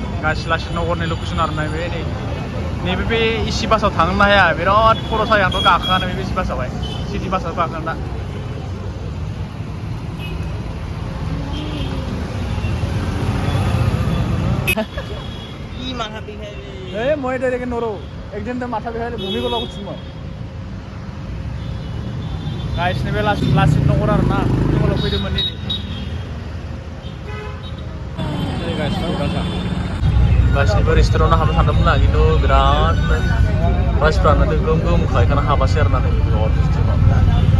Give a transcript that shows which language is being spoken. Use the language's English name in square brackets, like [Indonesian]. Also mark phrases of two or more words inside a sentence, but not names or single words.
[Bodo] लासित नगरनि लकेसन आरो ना बे नैबे बे एसि बासाव थांनो हाया बिराद खर' सायो आंथ' गाखोआनो बे एसि बासावहाय सिटि बासाव गाखोनो दा [Assamese] মই ডাইৰেক্ট নৰো একদিন মাথা বিষাই বমি কৰিব খুজিছোঁ মই [Bodo] गाइस नैबे लासित नगर आरो ना जोंल' फैदोंमोन दिनै गाइस गासिबो रेस्टुरेन्टआव हाबनो सानदोंमोन ना खिन्थु बिराद मानसिफ्रानो गोम गोमखाय खाना हाबासै आरो ना बिराद रेस्टुरेन्टआव